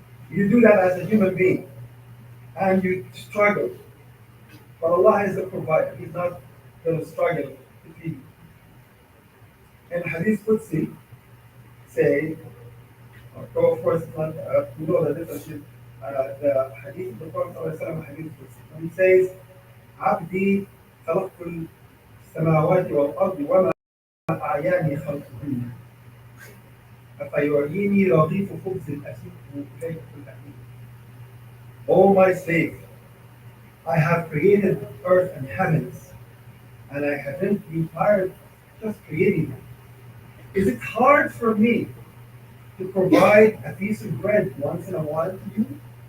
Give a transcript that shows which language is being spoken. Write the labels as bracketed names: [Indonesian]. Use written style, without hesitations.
[English] You do that as a human being and you struggle. But Allah is the provider. He's not going to struggle to feed you. In Hadith Qudsi, say, so of course, we know the difference is the Hadith of the Prophet ﷺ, Hadith Qudsi. When he says, [Arabic] عبدي خلقت السماوات والأرض وما أعياني خلقهن أفيعيني رغيف خبز أسيبه إليك الأمين. [English] O my slave, I have created earth and heavens, and I haven't been tired just creating them. Is it hard for me to provide a piece of bread once in a while to you?